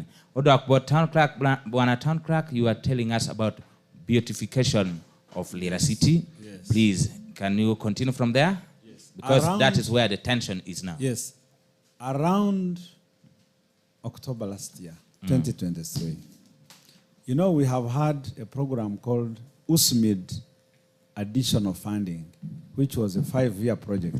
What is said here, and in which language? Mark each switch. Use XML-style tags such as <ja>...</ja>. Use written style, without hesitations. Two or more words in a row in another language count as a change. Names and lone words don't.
<laj>Odak bo</laj> <en>town clerk bwana town clerk, you are telling us about beautification of Lira City. Yes. Please, can you continue from there? Yes. Because that is where the tension is now. Yes. Around October last year, 2023, you know, we have had a program called USMID Additional Funding, which was a 5-year project.</en>